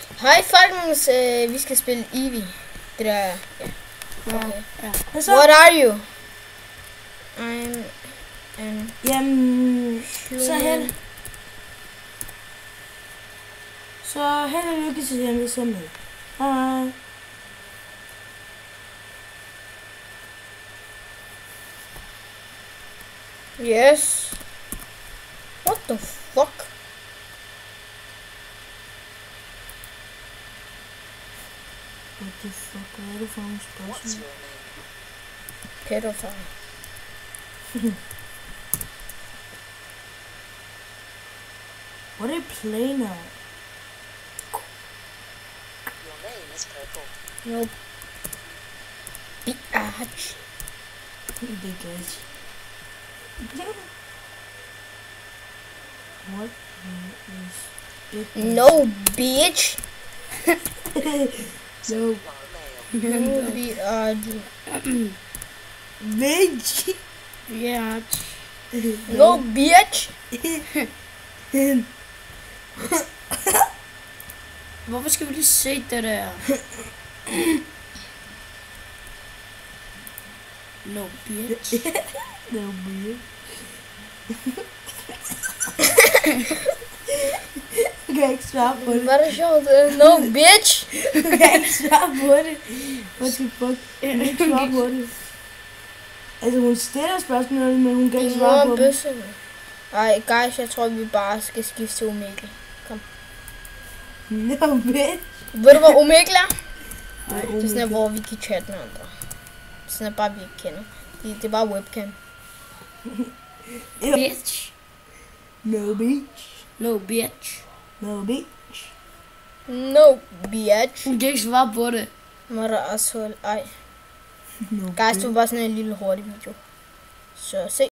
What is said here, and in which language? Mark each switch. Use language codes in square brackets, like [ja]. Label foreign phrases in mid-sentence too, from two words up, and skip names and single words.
[da] Hej folkens, vi skal spille Eevee. Det der, ja. Okay. Ja. [en] What are you? I'm an [da] Jamen, [en] human. [da] så held og lykke til dem, der ser med. Hej. [en] Yes. What the fuck? What the fuck, [da] hvad er det for nogle spørgsmål? Pædofil. [en] What are you playing now? Your name is Purple. No. Bitch. Big edge. What is it? No, bitch. No. No, bitch. Bitch. Bitch. No, bitch. [da] Hvorfor skal vi lige se det der? [en] No bitch. No, bitch. [da] Jeg kan ikke svare på det. Var det sjovt? [en] No, bitch. [da] Jeg kan ikke svare på det. [en] What the fuck? [da] Jeg kan ikke svare på det. Altså, hun stiller spørgsmål, men hun kan ikke svare på det. Ej, guys, jeg tror, vi bare skal skifte til Omegle. Kom. [en] No, bitch. [da] Ved du, hvad Omegle er? Nej, Det er sådan her, hvor vi kan chatte med andre. Sådan her, bare vi ikke kender. Det er bare webcam. [en] Bitch. No, bitch. No bitch. No, bitch. No, bitch. [da] Hun kan ikke svare på det. [en] Mother asshole. Ej. No, Guys, [da] det var bare sådan en lille hurtig video. Så se.